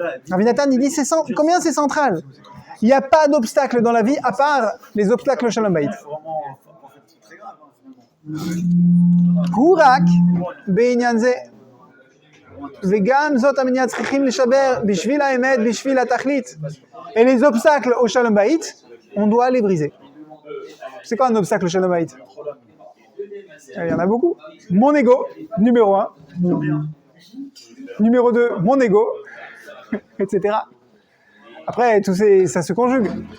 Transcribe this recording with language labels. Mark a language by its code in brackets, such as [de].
[fr] Rabbi Nathan, il dit, combien c'est central? Il n'y a pas d'obstacle dans la vie à part les obstacles au Shalom Bayit. [he] Hurak, בעניין זה, וגם זאת המניעה צריכים לשבר בשביל האמת, בשביל התכלית. [fr] Et les obstacles au Shalom Bayit, on doit les briser. C'est quoi un obstacle au Shalom Bayit? Il y en a beaucoup. Mon ego, numéro 1. Numéro 2, mon ego, etc. Après, ça se conjugue.